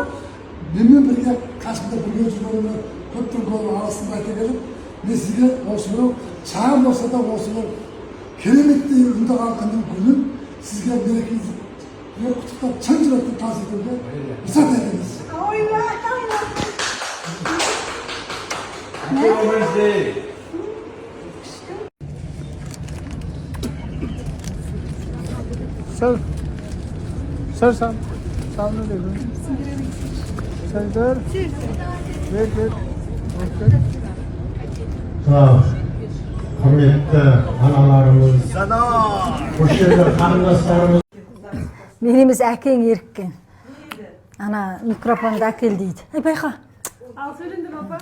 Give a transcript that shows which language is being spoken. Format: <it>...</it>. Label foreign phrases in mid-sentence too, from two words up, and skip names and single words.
<kk>Менімен бірге қасымда бірге жүргенімді көптің көңілі арасында айта келіп, мен сізге осылай шағын болса да осылай кереметтей үнді халқының күнін сізге мерекеңізді құттықтап шын жүректен тас етуге рұқсат етіңіз.</kk> <en>Sir, sound öyle. Sir. Wait.</en> <kk>Құрметті аналарымыз, осы жерде қарындастарымыз. Мен емес әкең еріккен. Ана микрофонды әкел дейді. Байқа. Ал сөйлендім апа.</kk>